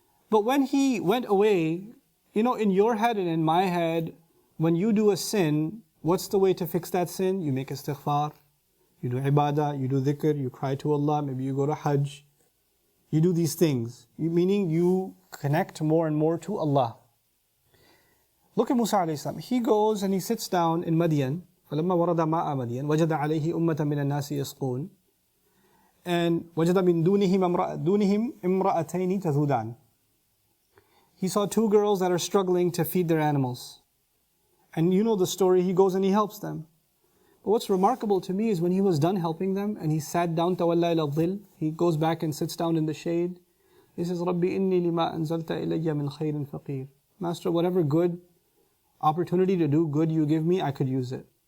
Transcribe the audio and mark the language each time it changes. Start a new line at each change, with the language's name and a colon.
English: But when he went away, in your head and in my head, when you do a sin, what's the way to fix that sin? You make istighfar. You do ibadah, you do dhikr, you cry to Allah, maybe you go to Hajj. You do these things, meaning you connect more and more to Allah. Look at Musa alayhi salam. He goes and he sits down in Madian.
Arabic: فَلَمَّا وَرَدَ مَاءَ مَدْيَنَ وَجَدَ عَلَيْهِ أُمَّةً مِنَ النَّاسِ يَسْقُونَ And وَجَدَ مِن دُونِهِمْ إِمْرَأَتَيْنِ تَذُودَانِ
English: He saw two girls that are struggling to feed their animals. And you know the story, he goes and he helps them. But what's remarkable to me is when he was done helping them and he sat down,
Arabic: تَوَلَّى إِلَى الظِّلِّ
English: He goes back and sits down in the shade. He says,
Arabic: رَبِّ إِنِّي لِمَا أَنزَلْتَ إِلَيَّ مِنْ خَيْرٍ فَقِيرٍ
English: Master, whatever good opportunity to do good you give me, I could use it.